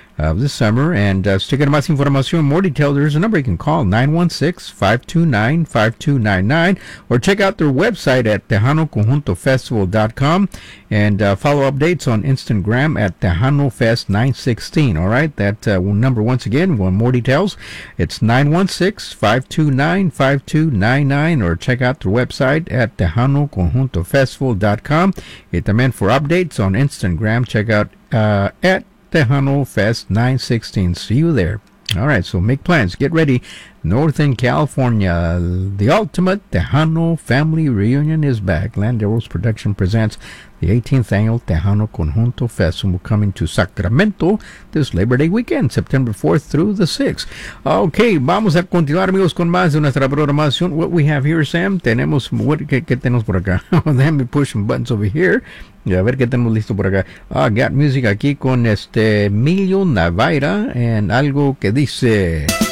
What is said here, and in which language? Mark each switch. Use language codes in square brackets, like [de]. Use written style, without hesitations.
[en] And to get más información, more details, there's a number you can call, 916-529-5299, or check out their website at TejanoConjuntoFestival.com, and follow updates on Instagram at TejanoFest916. All right, that number once again, one more details, it's 916-529-5299, or check out their website at TejanoConjuntoFestival.com. Y también for updates on Instagram, check out at Tejano Fest 916. See you there. All right, so make plans. Get ready. Northern California, the Ultimate Tejano Family Reunion is back. Land Arrows Production presents the 18th Annual Tejano Conjunto Festival coming to Sacramento this Labor Day weekend, September 4th through the 6th. [es] Okay, vamos a continuar, amigos, con más de nuestra programación. [en] What we have here, Sam? Tenemos, ¿qué tenemos por acá? Let me push some buttons over here. [es] Y a ver qué tenemos listo por acá. Ah, got music aquí con este Emilio Navaira en algo que dice...